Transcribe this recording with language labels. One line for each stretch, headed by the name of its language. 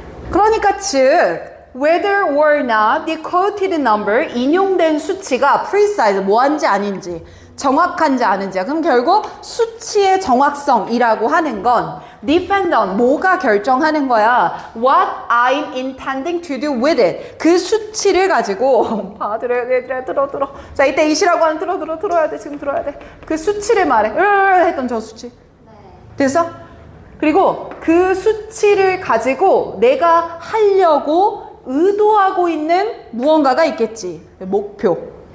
Korean: 그러니까 즉
English: whether or not the quoted number,
Korean: 인용된 수치가 precise, 뭐한지 아닌지 정확한지 아닌지, 그럼 결국 수치의 정확성이라고 하는 건
English: depend on,
Korean: 뭐가 결정하는 거야?
English: What I'm intending to do with it.
Korean: 그 수치를 가지고 얘들아 들어. 자, 이때 이시라고 하는 들어야 돼. 지금 들어야 돼. 그 수치를 말해. 했던 저 수치. 됐어? 그리고 그 수치를 가지고 내가 하려고 의도하고 있는 무언가가 있겠지. 목표.